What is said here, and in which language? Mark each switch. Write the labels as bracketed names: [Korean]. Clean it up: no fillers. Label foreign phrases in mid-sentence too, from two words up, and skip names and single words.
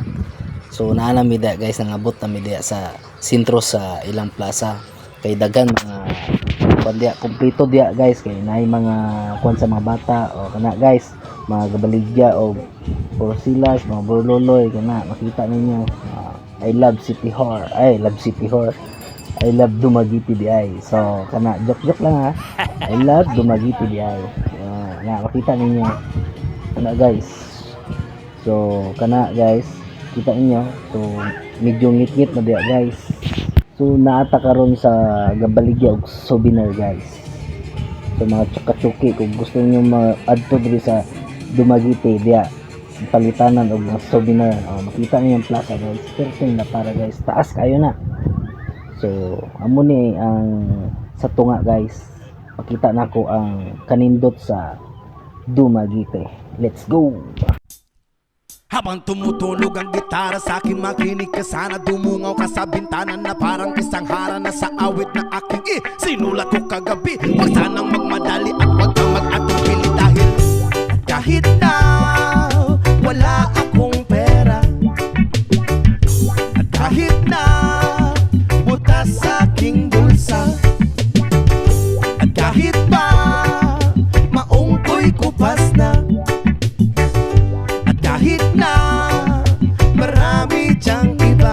[Cebuano] So naa nami diya guys, nangabot nami diya sa sentro sa ilang plaza kay daghan mga kundi kompleto diya guys kay naay mga kuan sa mga bata o kana guys, mga gabaligya o porsilas, mga borloloy kana makita ninyo. [English] I love City Hall. I love City Hall. I love Dumaguete [Cebuano] di ay. So kana joke lang ha. [English] I love Dumaguete [Cebuano] di ay. Na makita ninyo kana guys. So kana guys, kita ninyo. So medyo ngit-ngit na diya guys. So naata karon sa gabaligya og souvenir guys. So mga tsaka-tsuki kung gusto niyo ma-adto diri sa Dumaguete diya palitanan og mga souvenir. Makita niyo yung plaza guys. Perfect na para guys. Taas kayo na. So amo ni ang sa tunga guys. Pakita nako ang kanindot sa Dumaguete. [English] Let's go. [Filipino] Habang tumutunog ang gitara sa akin, makinig ka sana. Dumungaw ka sa bintana na parang isang hara na sa awit na aking sinulat ko kagabi. Huwag sanang magmadali at huwag kang mag-atubili dahil kahit na wala akong pera, at kahit na butas sa aking bulsa, at kahit pa maong ko'y kupas na, at kahit na sadyang iba.